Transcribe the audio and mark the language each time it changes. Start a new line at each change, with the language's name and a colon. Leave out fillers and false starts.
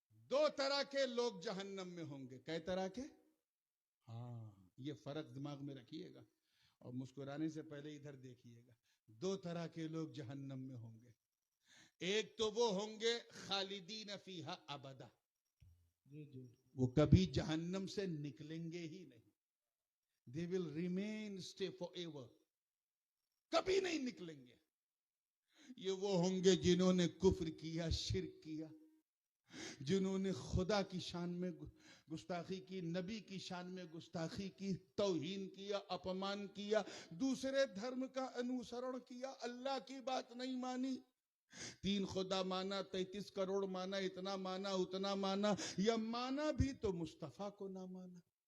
Urdu: 2 طرح کے لوگ جہنم میں ہوں گے. کئی طرح کے؟ ہاں, یہ فرق دماغ میں رکھیے گا اور مسکرانے سے پہلے ادھر دیکھیے گا. 2 طرح کے لوگ جہنم میں ہوں گے. ایک تو وہ ہوں گے
Arabic: خالدین فیہا ابدا,
Urdu: وہ کبھی جہنم سے نکلیں گے ہی نہیں.
English: They will remain stay forever,
Urdu: کبھی نہیں نکلیں گے. یہ وہ ہوں گے جنہوں نے کفر کیا, شرک کیا, جنہوں نے خدا کی شان میں گستاخی کی, نبی کی شان میں گستاخی کی, توہین کیا, اپمان کیا, دوسرے دھرم کا انوسرن کیا, اللہ کی بات نہیں مانی, 3 خدا مانا, 33 کروڑ مانا, اتنا مانا اتنا مانا, یا مانا بھی تو مصطفیٰ کو نہ مانا.